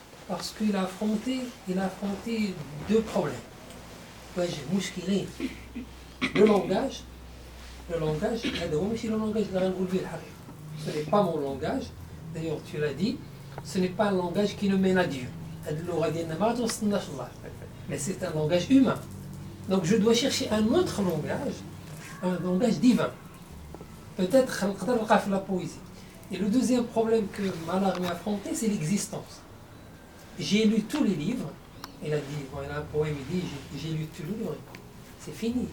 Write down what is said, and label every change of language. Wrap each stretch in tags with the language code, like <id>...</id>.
<fr>Parce qu'il a affronté deux problèmes.</fr> <ar>مشكلين. Le langage, هذا هو ماشي le langage اللي غنقول به الحقيقة.</ar> <fr>Ce n'est pas mon langage. D'ailleurs tu l'as dit, ce n'est pas un langage qui nous mène à Dieu.</fr> <ar>هذه اللغة ديالنا ما توصلناش الله.</ar> <fr>Mais c'est un langage humain. Donc je dois chercher un autre langage divin. Peut-être نقدر نلقاه في la poésie. Et le deuxième problème que Mallarmé a affronté, c'est l'existence. J'ai lu tous les livres. Il a dit, il a un poème, il dit, j'ai lu tous les livres. C'est fini.</fr>